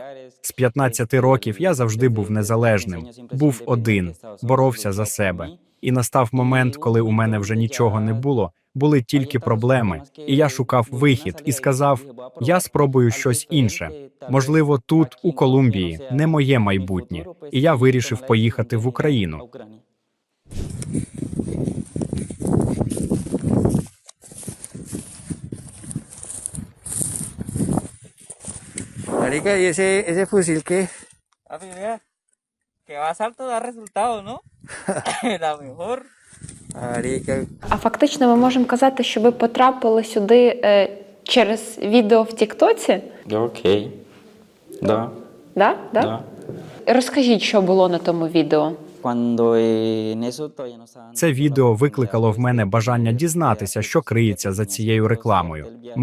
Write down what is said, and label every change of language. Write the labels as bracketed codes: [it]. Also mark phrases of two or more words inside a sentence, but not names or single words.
[uk] З 15 років я завжди був незалежним, був один, боровся за себе. І настав момент, коли у мене вже нічого не було, були тільки проблеми. І я шукав вихід і сказав, я спробую щось інше. Можливо, тут, у Колумбії, не моє майбутнє. І я вирішив поїхати в Україну. [es] Marica, ¿y ese fusil qué? Papi, mira, que va salto da resultado, ¿no? La mejor. Marica. [uk] А фактично ми можемо казати, що ви потрапили сюди через відео в Тіктоці? Окей. Да. Да? Да. Розкажіть, що було на тому відео. Це відео викликало в мене бажання дізнатися, що криється за цією рекламою.